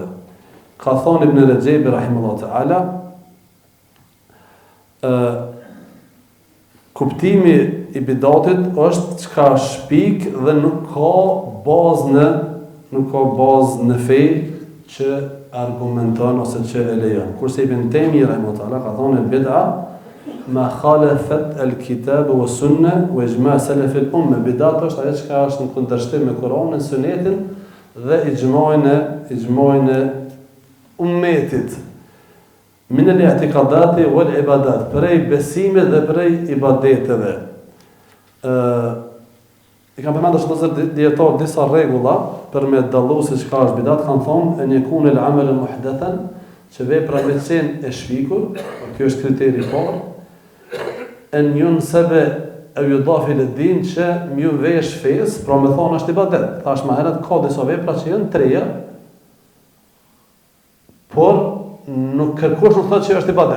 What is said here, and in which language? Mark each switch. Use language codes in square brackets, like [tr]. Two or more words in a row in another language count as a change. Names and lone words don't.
[sq] Ka thonë Ibn Rajab [ar] رحمه الله تعالى, [sq] kuptimi i bidatit është çka shpik dhe nuk ka bazë në fe që argumenton ose që e lejon. [ar] Kurse Ibn Taymi رحمه الله تعالى [sq] ka thonë [ar] بدعة ما خالفت الكتاب و سنة و إجماع سلف الأمة. [sq] Bidat është ajo që është në kundërshtim me Kur'anin, Sunetin dhe ijma'in e ummetit. [ar] من الاعتقادات والعبادات, [sq] prej besimit dhe prej ibadeteve. I kam përmendur shumë dietar disa rregulla për me dallu se çka është bidat, kanë thonë [ar] أن يكون العمل محدثا, [sq] që vepra me qenë e shpikur, kjo është kriteri i parë. [ar] أن ينسب أو يضاف للدين, [sq] që mju vesh fes, pra me thonë është ibadet. Thash më herët ka disa vepra që janë treja, por nuk kërkosh nuk thotë që është ibadet.